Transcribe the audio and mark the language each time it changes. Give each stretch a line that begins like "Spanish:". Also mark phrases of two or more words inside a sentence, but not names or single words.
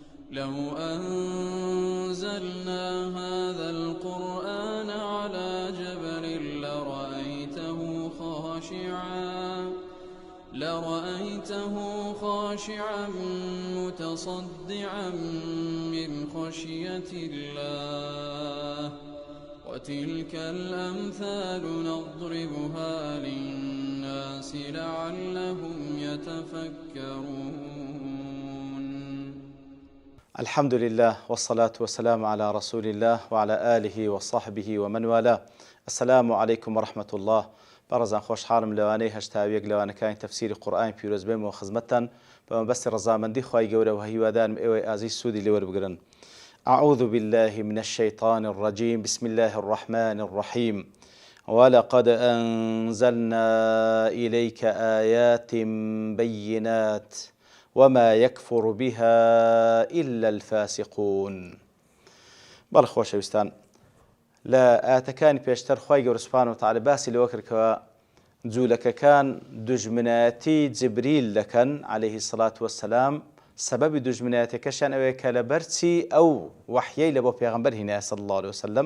Arabic: لو أنزلنا هذا القرآن على جبل لرأيته خاشعا متصدعا من خشية الله وتلك الأمثال نضربها للناس لعلهم يتفكرون. الحمد لله والصلاة والسلام على رسول الله وعلى آله وصحبه ومن والاه. السلام عليكم ورحمة الله.
Central Kurdish: بەڕێزان خۆشحاڵم لەوانەی هەشتاویەک لەوانەکانی تەفسیری قورئانی پیرۆز بێمەوە خزمەتتان بە مەبەستی ڕەزامەندی خوای گەورە و هیوادارم ئێوەی ئازیز سوودی لێ وەربگرن.
Arabic: أعوذ بالله من الشيطان الرجيم. بسم الله الرحمن الرحيم. ولقد أنزلنا إليك آيات بينات وما يكفر بها إلا الفاسقون.
Central Kurdish: بەڵێ خۆشەویستان، لە ئاەتەکانی پێشتر خوای گەورە
Arabic: سوبحانەهو وتەعالە
Central Kurdish: باسی لەوە کرد کە جوولەکەکان دوژمنایەتی جبریل دەکەن
Arabic: عەلەیهی سەڵات وەسسەلام.
Central Kurdish: سەبەبی دوژمنایەتەکەشیان ئەوەیە کە لەبەرچی ئەو وەحیەی لە بۆ پێغەمبەر هینایە
Arabic: سەڵی الله عەلەیهی وسەلەم.